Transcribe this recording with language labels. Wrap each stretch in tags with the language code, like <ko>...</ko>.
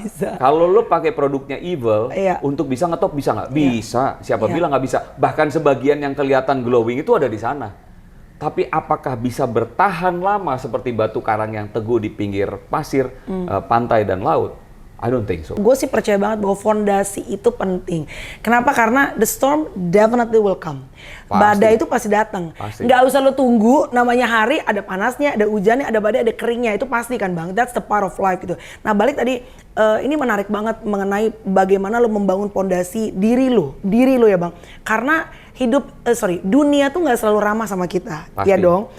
<id>Kalau lo pakai produknya evil untuk bisa ngetop, bisa nggak? Bisa. Siapa bilang nggak bisa? Bahkan sebagian yang kelihatan glowing itu ada di sana. Tapi apakah bisa bertahan lama seperti batu karang yang teguh di pinggir pasir, pantai dan laut?</id> <en>I don't think so.</en> <id>Gue sih percaya banget bahwa fondasi itu penting. Kenapa?</id> <en>Karena the storm definitely will come.</en> <id>Badai itu pasti datang. Nggak usah lo tunggu, namanya hari, ada panasnya, ada hujannya, ada badai, ada keringnya. Itu pasti kan Bang,</id> <en>that's the part of life</en> <id>gitu. Nah balik tadi, ini menarik banget mengenai bagaimana lo membangun fondasi diri lo ya Bang. Karena dunia tuh nggak selalu ramah sama kita, ya dong.</id>